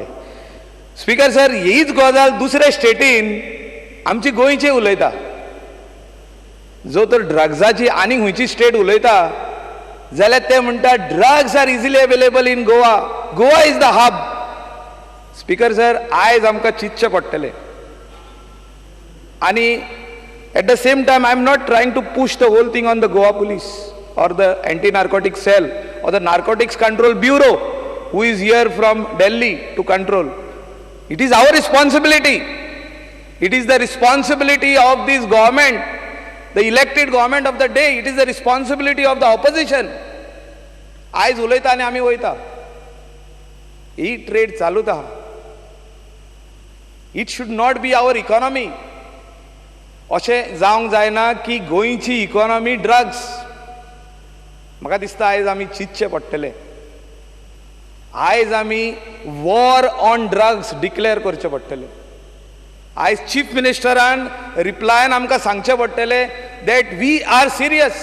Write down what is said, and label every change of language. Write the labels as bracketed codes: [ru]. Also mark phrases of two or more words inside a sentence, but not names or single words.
[kok] स्पीकर सर, हीच गजाल दुसऱ्या स्टेटीन आमची गोंयचे उलयता. जो तर ड्रग्साची आनी खंयची स्टेट उलयता जाल्यार ते म्हणटा [en] drugs are easily available in Goa, Goa is the hub. [kok] स्पीकर सर, आयज आमकां चिंतचें पडटलें. [en] आनी at the same time I am not trying to push the whole thing on the Goa police or the anti-narcotic cell or the narcotics control bureau who is here from Delhi to control. It is our responsibility. It is the responsibility of this government, the elected government of the day. It is the responsibility of the opposition. [kok] आयज उलयता आनी आमी वयता. ही ट्रेड चालूच आहा. [en] It should not be our economy. [kok] अशें जावंक जायना की गोंयची इकॉनॉमी ड्रग्स. म्हाका दिसता आयज आमी चिंतचें पडटलें. आयज आमी [en] war on drugs [kok] डिक्लेअर करचें पडटलें. आयज चीफ मिनिस्टरान रिप्लायन आमकां सांगचें पडटलें [en] that we are serious.